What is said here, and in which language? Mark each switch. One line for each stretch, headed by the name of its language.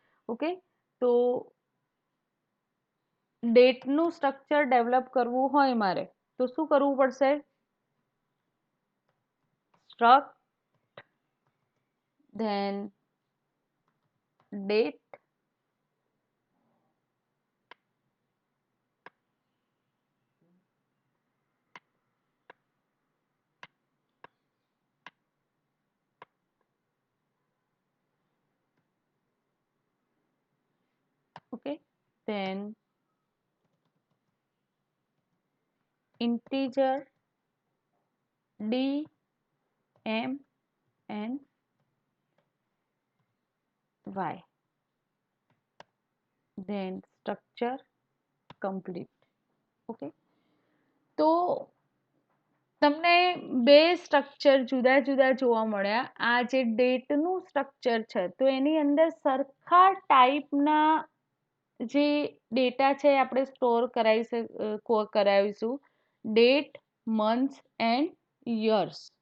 Gujarati: Okay, તો ડેટનું structure develop કરવું હોય મારે તો શું કરવું પડશે?
English: Struct then date okay, then integer d m and y, then structure complete.
Gujarati: Okay, તો તમને બે સ્ટ્રક્ચર જુદા જુદા જોવા મળ્યા. આ જે ડેટનું સ્ટ્રક્ચર છે તો એની અંદર સરખા ટાઈપના જે ડેટા છે આપણે store કરાવીશું, date, months and years.